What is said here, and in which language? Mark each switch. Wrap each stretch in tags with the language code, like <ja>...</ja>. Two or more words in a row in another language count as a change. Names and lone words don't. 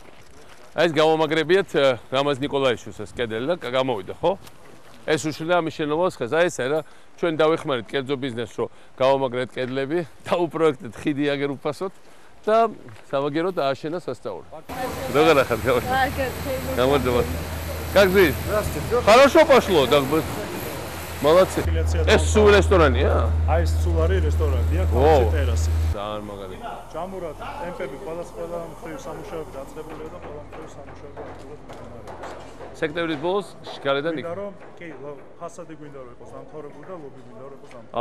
<ka>აი ეს გამომაგრებიათ რამაზ ნიკოლაიშვილის კედელი და გამოვიდა, ხო? ეს უშლია ამის შენობას ხეს, აი ესე რა, ჩვენ დავეხმარეთ კერძო ბიზნესს, რომ გავამაგრეთ კედლები, დაუპროექტეთ ხიდი აგერ უფასოდ და სამაგეროდ ააშენა სასწაული. როგორ ახალ გამარჯობა.</ka> <ru>Как жизнь? Здравствуйте. Хорошо пошло, так бы. Молодцы.</ru> <ka>ეს სულ რესტორანია? აი ეს სულ არის რესტორანია, ხალხი ტერასი. ძალიან მაგარი. ჯამურად ტემპები ყველა მხრივ სამუშაოები დაწყებულია და ყველა მხრივ სამუშაოები მიმდინარეობს. სექტემბრის ბოლოს გარედან იქ. გვინდა რომ კი, ფასადი გვინდა რომ იყოს დამთავრებული და ლობი გვინდა რომ იყოს დამთავრებული.</ka>